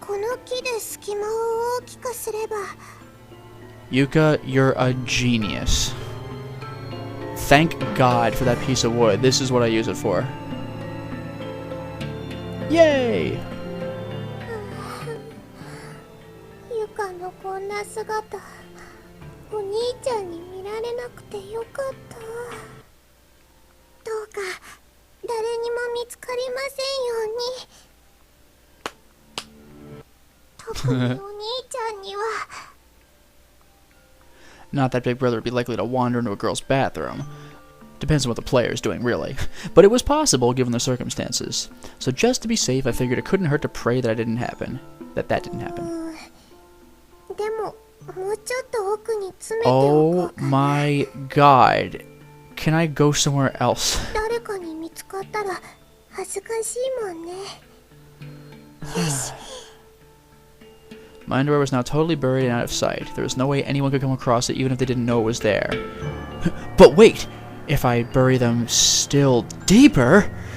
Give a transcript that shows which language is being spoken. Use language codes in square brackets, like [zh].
[ja] の木で隙間を大きくすれば。 [en] Yuka, you're a genius. Thank God for that piece of wood. This is what I use it for. Yay! [ja] ゆかのこんな姿、お兄ちゃんに見られなくてよかった。どうか誰にも見つかりませんように。特にお兄ちゃんには。 [en] Not that Big Brother would be likely to wander into a girl's bathroom. Depends on what the player is doing, really. But it was possible given the circumstances. So just to be safe, I figured it couldn't hurt to pray that didn't happen. That didn't happen. [ja] でももうちょっと奥に詰めておこう [en] Oh my god. Can I go somewhere else? [ja] 誰かに見つかったら恥ずかしいもんね。よし。 [en] My underwear was now totally buried and out of sight. There was no way anyone could come across it even if they didn't know it was there. But wait! If I bury them still deeper...